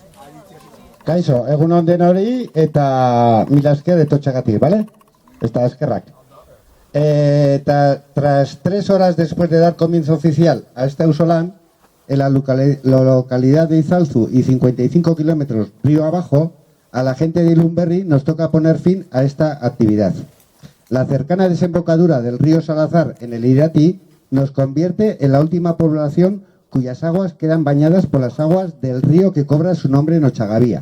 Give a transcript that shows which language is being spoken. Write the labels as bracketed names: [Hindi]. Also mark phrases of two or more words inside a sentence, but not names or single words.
[Basque] Kaixo, egunon denori eta mila esker etortxagatik, ¿vale? Eta eskerrak. [Spanish] Tras 3 horas después de dar comienzo oficial a este ausolán, en la localidad de Izalzu y 55 kilómetros río abajo, a la gente de Ilunberri nos toca poner fin a esta actividad. La cercana desembocadura del río Salazar en el Irati nos convierte en la última población cuyas aguas quedan bañadas por las aguas del río que cobra su nombre en Ochagavía.